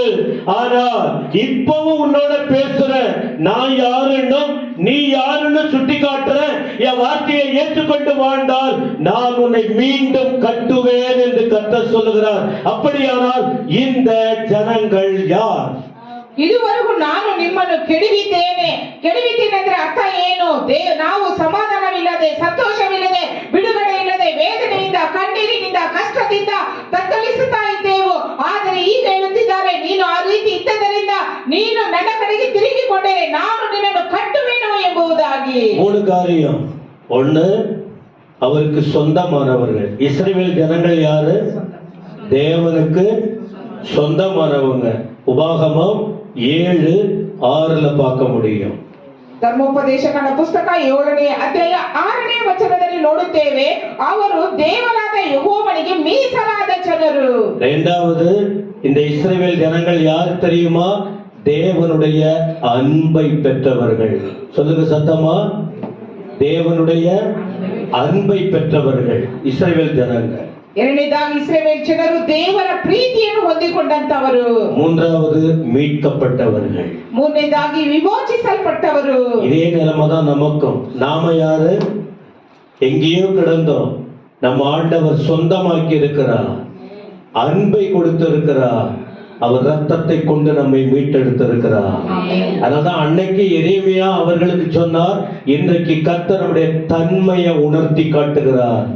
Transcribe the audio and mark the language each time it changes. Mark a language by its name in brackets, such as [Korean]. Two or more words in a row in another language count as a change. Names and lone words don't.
[Tamil] ஆனால் இப்பவும் உன்னோட பேசுற, நான் யாருன்னும் நீ யாருன்னு சுட்டி காட்டுறேன். என் வார்த்தையை ஏற்றுக்கொண்டு வாழ்ந்தால் நான் உன்னை மீண்டும் கட்டுவேன் என்று கர்த்தர் சொல்லுகிறார். அப்படியானால் இந்த ஜனங்கள் யார்? [Kannada] ಇದುವರೆಗೂ ನಾನು ನಿಮ್ಮನ್ನು ಕೆಡವಿದ್ದೇನೆ ಅಂದ್ರೆ ಅರ್ಥ ಏನು? ನಾವು ಸಮಾಧಾನವಿಲ್ಲದೆ, ಸಂತೋಷವಿಲ್ಲದೆ, ಬಿಡುಗಡೆ ಇಲ್ಲದೆ, ವೇದನೆಯಿಂದ, ಕಣ್ಣೀರಿನಿಂದ, ಕಷ್ಟದಿಂದ ತತ್ತಲಿಸುತ್ತಾ ಇದ್ದೆವು. ಆದರೆ ಈಗ ಹೇಳುತ್ತಿದ್ದಾರೆ, ನೀನು ಆ ರೀತಿ ಇದ್ದದರಿಂದ ನೀನು ನನ್ನ ಕಡೆಗೆ ತಿರುಗಿಕೊಂಡರೆ ನಾನು ನಿನ್ನನ್ನು ಕಟ್ಟುವೆನು ಎಂಬುದಾಗಿ. [Tamil] மூணு காரியம். ஒண்ணு, அவருக்கு சொந்தமானவர்கள். இஸ்ரவேல் ஜனங்கள் யாரு? தேவனுக்கு சொந்தமானவங்க. உபாகமம் 7:6 பார்க்க முடியும். [Kannada] ಧರ್ಮೋಪದೇಶಕನ ಪುಸ್ತಕ 7ನೇ ಅಧ್ಯಾಯ 6ನೇ ವಚನದಲ್ಲಿ ನೋಡುತ್ತೇವೆ, ಅವರು ದೇವರಾದ ಯೆಹೋವನಿಗೆ ಮೀಸಲಾದ ಜನರು. [Tamil] இரண்டாவது, இந்த இஸ்ரவேல் ஜனங்கள் யார் தெரியுமா? தேவனுடைய அன்பை பெற்றவர்கள். சொல்லுங்க சத்தமா, தேவனுடைய அன்பை பெற்றவர்கள் இஸ்ரவேல் ஜனங்கள். [Kannada] ಎರಡನೇದಾಗಿ ಇಸ್ರಾಯೇಲ್ ಜನರು ದೇವರ ಪ್ರೀತಿಯನ್ನು ಹೊಂದಿಕೊಂಡಂತವರು. [Tamil] மூன்றாவது, மீட்கப்பட்டவர்கள். [Kannada] ಮೂರನೇದಾಗಿ ವಿಮೋಚಿಸಲ್ಪಟ್ಟವರು. [Tamil] இதே நிலைமை தான் நமக்கும். நாம யாரு? எங்கேயோ கிடந்தோம். நம்ம ஆண்டவர் சொந்தமாக்கி இருக்கிறார், அன்பை கொடுத்திருக்கிறார், அவர் ரத்தத்தை கொண்டு நம்மை மீட்டெடுத்திருக்கிறார். அதனால்தான் அன்னைக்கு எரேமியா அவர்களுக்கு சொன்னார், இன்றைக்கு கர்த்தர் நம்முடைய தன்மையை உணர்த்தி காட்டுகிறார்.